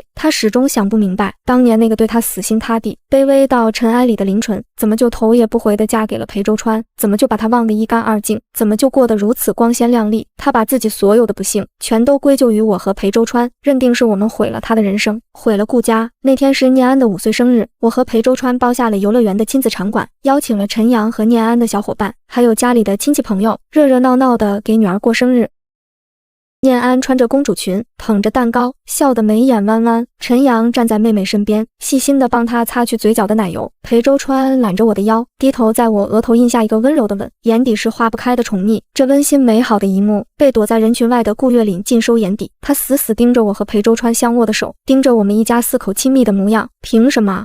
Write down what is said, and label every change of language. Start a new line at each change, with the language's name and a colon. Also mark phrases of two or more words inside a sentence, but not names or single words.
Chinese: 他始終想不明白，當年那個對他死心塌地、卑微到塵埃裡的林純，怎麼就頭也不回地嫁給了裴周川？怎麼就把他忘得一乾二淨？怎麼就過得如此光鮮亮麗？他把自己所有的不幸全都歸咎於我和裴周川，認定是我們毀了他的人生，毀了顧家。那天是念安的5歲生日，我和裴周川包下了遊樂園的親子場館，邀請了陳陽和念安的小夥伴，還有家裡的親戚朋友，熱熱鬧鬧的給女兒過生日。念安穿着公主裙，捧着蛋糕，笑得眉眼彎彎。陳陽站在妹妹身邊，細心地幫她擦去嘴角的奶油。裴周川攬着我的腰，低頭在我額頭印下一個溫柔的吻，眼底是化不開的寵溺。這溫馨美好的一幕被躲在人群外的顧月嶺盡收眼底，他死死盯着我和裴周川相握的手，盯着我們一家4口親密的模樣。憑什麼？